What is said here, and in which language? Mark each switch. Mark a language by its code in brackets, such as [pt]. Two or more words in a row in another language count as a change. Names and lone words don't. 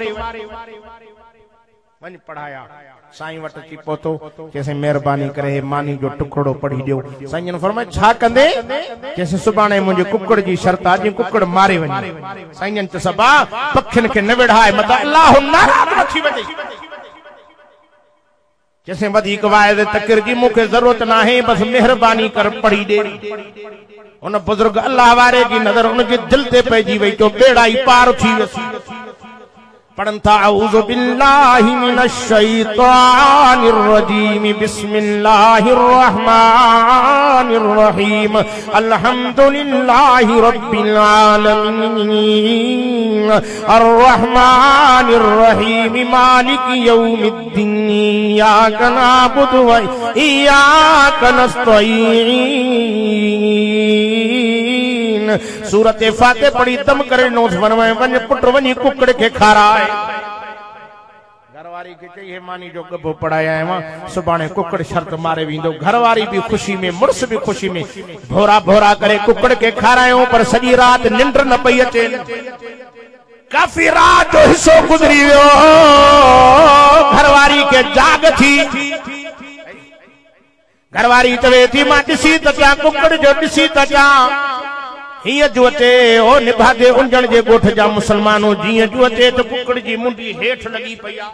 [sd] वञ पढ़ाया साईं वटि अची पहुतो चइसि महिरबानी करे मानी जो टुकड़ो पढ़ी ॾियो साईं फरमाए छा कंदे चइसि सुभाणे मुंहिंजे कुकड़ जी शर्त आहे जीअं कुकड़ मारे वञे साईं त सबा पखियुनि खे न विढ़ाए मथां अल्लाह नाराज़ न थी वञे चइसि वधीक वाइद तकिर जी मूंखे ज़रूरत न आहे बसि महिरबानी कर पढ़ी ॾे उन बुजुर्ग अल्लाह वारे जी नज़र उनजे दिल ते पइजी वई तो बेड़ा ई पार थी वियसि पढ़न था [ar] أعوذ بالله من الشيطان الرجيم بسم الله الرحمن الرحيم الحمد لله رب العالمين الرحمن الرحيم مالك يوم الدين إياك نعبد وإياك نستعين. [sd] सूरत फातिहा पढ़ी दम करे नोस बनवाए वञ पुट वञी कुकड़ के खाराए। घरवारी के चई मानी जो गभो पढ़ाया है वहां सुभाणे कुकड़ शर्त मारे वींदो। घरवारी भी खुशी में मुड़स भी खुशी में भोरा भोरा करे कुकड़ के खारायो पर सॼी रात निंड न पई अचे। काफी रात जो हिस्सो गुजरी वियो घरवारी के जाग थी। घरवारी चवे थी मां ॾिसी त क्या कुकड़ जो ॾिसी त क्या हिय जो अचे ओ निभागे उंजण जे ॻोठ जा मुसलमानों जीअं जो अचे त कुकड़ जी मुंडी हेठ लगी पई आ।